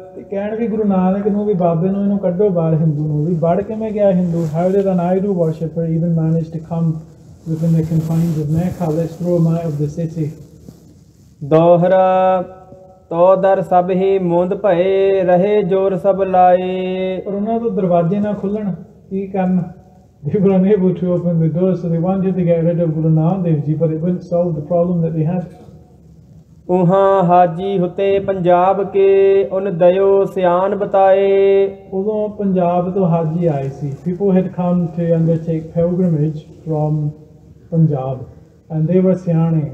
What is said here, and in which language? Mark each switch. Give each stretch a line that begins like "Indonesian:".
Punjabi: ਕਹਿਣ ਵੀ ਗੁਰੂ ਨਾਨਕ ਨੂੰ ਵੀ ਬਾਬੇ ਨੂੰ ਇਹਨੂੰ ਕੱਢੋ ਬਾਹਰ. ਹਿੰਦੂ ਨੂੰ ਵੀ ਵੜ ਕਿਵੇਂ ਗਿਆ Hindu?
English: How did an idol worshipper even manage to come within the confines of Mecca? Let's throw him out of the city.
Punjabi: ਦੋਹਰਾ ਤੋ ਦਰ ਸਭ ਹੀ ਮੁੰਦ ਭਏ ਰਹੇ ਜੋਰ ਸਭ ਲਾਏ, ਪਰ ਉਹਨਾਂ ਤੋਂ ਦਰਵਾਜ਼ੇ ਨਾ ਖੁੱਲਣ, ਕੀ ਕਰਨ?
English: They were unable to open the doors, so they wanted to get rid of Guru Nanak Dev Ji, but it wouldn't solve the problem that they had.
Punjabi: ਉਹਾਂ ਹਾਜੀ ਹੁਤੇ ਪੰਜਾਬ ਕੇ ਉਨ ਦਇਓ ਸਿਆਨ ਬਤਾਏ, ਉਦੋਂ ਪੰਜਾਬ ਤੋਂ ਹਾਜੀ ਆਏ ਸੀ.
English: People had come to undertake pilgrimage from Punjab, and they were ਸਿਆਣੇ.